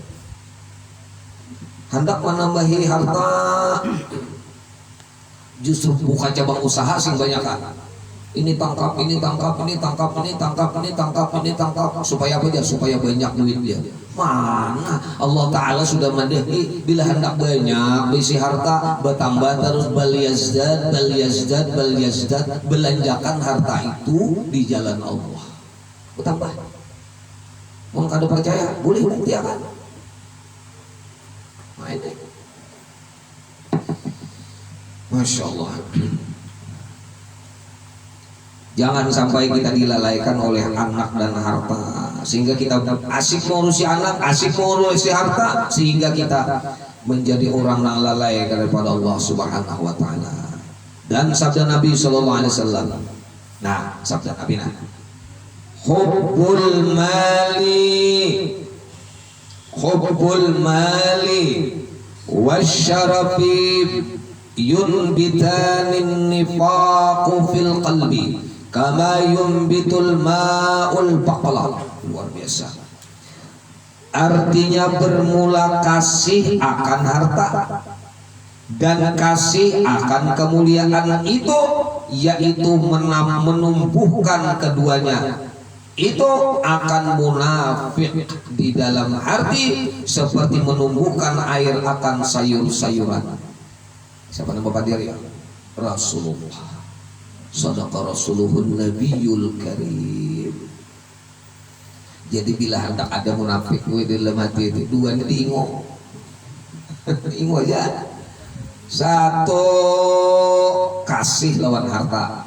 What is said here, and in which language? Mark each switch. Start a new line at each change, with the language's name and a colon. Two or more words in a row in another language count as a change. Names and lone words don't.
Indonesian: Hendak menambahi harta, justru bukan cabang usaha sing banyak kan. Ini tangkap, ini tangkap, ini tangkap, ini tangkap, ini tangkap, ini tangkap, supaya apa dia? Supaya banyak duit dia. Mana Allah Ta'ala sudah madahi bila hendak banyak bisi harta bertambah terus
Arabic: بل يزداد,
Indonesian: belanjakan harta itu di jalan Allah bertambah. Mau kada percaya boleh buktikan. Main. Masya Allah. Jangan sampai kita dilalaikan oleh anak dan harta, sehingga kita asik mengurusi anak, asik mengurusi harta, sehingga kita menjadi orang yang lalai daripada Allah
Arabic: سبحانه وتعالى.
Indonesian: Dan sabda Nabi
Arabic: صلى الله عليه وسلم,
Indonesian: nah sabda Nabi,
Arabic: حب المال والشرف ينبتان النفاق في القلب كما ينبت الماء البقل.
Indonesian: Luar biasa. Artinya bermula kasih akan harta dan kasih akan kemuliaan itu, yaitu menumbuhkan keduanya, itu akan munafik di dalam hati seperti menumbuhkan air akan sayur-sayuran. Siapa nama Bapak dia? Rasulullah.
Arabic: صدق رسوله النبي الكريم.
Banjar: Jadi bila hendak ada munafik di dalam hati itu, dua ini diingo. Ingo aja. Satu, kasih lawan harta.